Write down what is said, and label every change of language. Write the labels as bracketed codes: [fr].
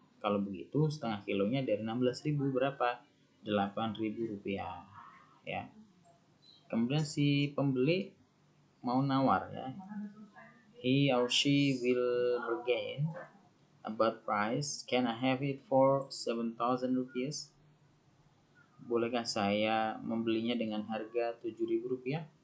[id] Kalau begitu setengah kilonya dari 16.000 berapa? 8.000 rupiah ya. Kemudian si pembeli mau nawar ya, [en] he or she will bargain about price, can I have it for 7,000 rupiahs? [id] Bolehkah saya membelinya dengan harga 7.000 rupiah?